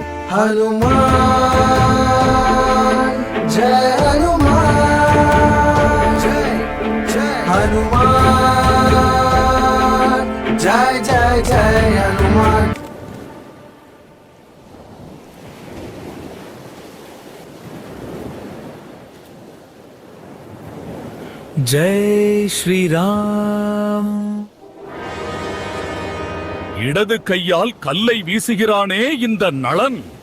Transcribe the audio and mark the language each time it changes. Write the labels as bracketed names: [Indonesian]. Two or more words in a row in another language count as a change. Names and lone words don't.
[Hindi] हनुमान जय हनुमान जय जय हनुमान जय जय जय हनुमान। [Tamil] ஜெய் ஸ்ரீராம். இடது கையால் கல்லை வீசுகிறானே இந்த நளன்.